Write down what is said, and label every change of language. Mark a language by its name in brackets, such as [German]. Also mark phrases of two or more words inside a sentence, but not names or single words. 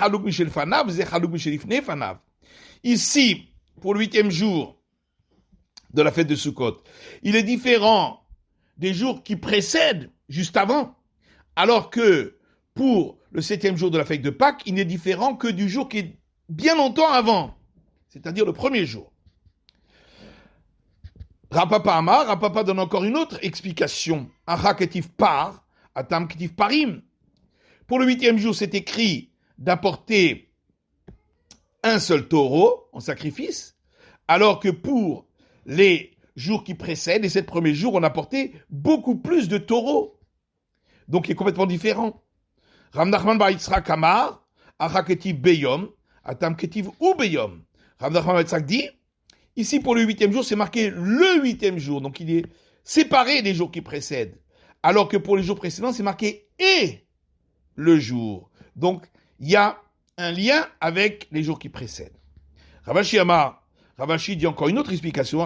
[French] Ici, pour le 8e jour de la fête de Sukkot, il est différent des jours qui précèdent, juste avant, alors que pour le 7e jour de la fête de Pâques, il n'est différent que du jour qui est bien longtemps avant, c'est-à-dire le premier jour. Rapapa donne encore une autre explication. [Aramaic] הכא כתיב פר, התם כתיב פרים. [French] Pour le 8e jour, c'est écrit d'apporter un seul taureau en sacrifice, alors que pour les jours qui précèdent, les 7 premiers jours, on apportait beaucoup plus de taureaux. Donc, il est complètement différent. [Aramaic] רב נחמן בר יצחק אמר, הכא כתיב ביום, התם כתיב וביום. [French] Rav Nachman bar Yitzchak dit, ici, pour le 8e jour, c'est marqué le 8e jour. Donc, il est séparé des jours qui précèdent. Alors que pour les jours précédents, c'est marqué et le jour. Donc, il y a un lien avec les jours qui précèdent. Ravashi dit encore une autre explication.